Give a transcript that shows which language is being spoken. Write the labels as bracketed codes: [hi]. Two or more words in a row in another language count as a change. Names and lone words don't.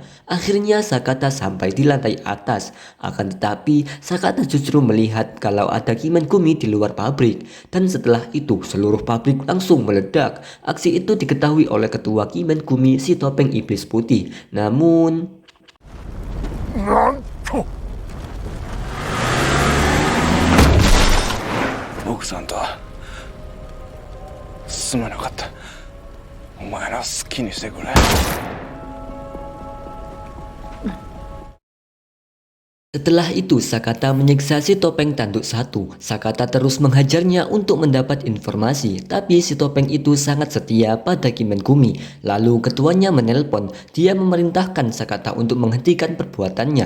[id] Akhirnya Sakata sampai di lantai atas. Akan tetapi, Sakata justru melihat kalau ada Kimenkumi di luar pabrik. Dan setelah itu, seluruh pabrik langsung meledak. Aksi itu diketahui oleh ketua Kimenkumi, si topeng iblis putih. Namun, [ja] 奥さんとはすまなかった。お前の好きにしてくれ。 [id] setelah itu Sakata menyiksa si topeng tanduk satu. Sakata terus menghajarnya untuk mendapat informasi, tapi si topeng itu sangat setia pada Kimenkumi. Lalu ketuanya menelpon. Dia memerintahkan Sakata untuk menghentikan perbuatannya.